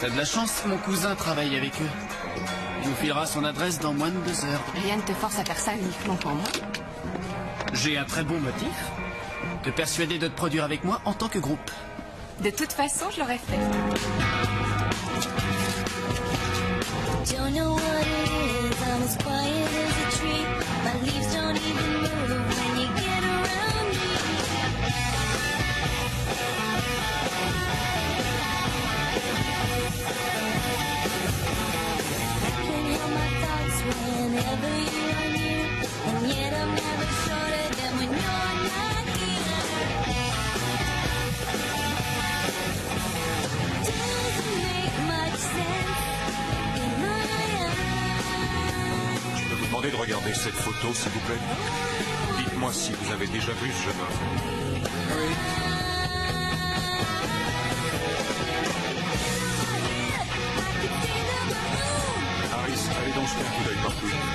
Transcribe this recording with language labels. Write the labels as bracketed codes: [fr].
[fr] T'as de la chance, mon cousin travaille avec eux. Il nous filera son adresse dans moins de 2 heures. Rien ne te force à faire ça uniquement pour moi. J'ai un très bon motif. Te persuader de te produire avec moi en tant que groupe. De toute façon, je l'aurais fait. [en] Don't know what it is, I'm as quiet as a tree. My leaves don't even move when you get around me. I can hear my thoughts whenever you are near, and yet I'm never shorter than when you're not here. Doesn't make much sense in my eyes. [fr] Je peux vous demander de regarder cette photo, s'il vous plaît? Dites-moi si vous avez déjà vu ce jeune homme. Oui. jeter un coup d'œil partout.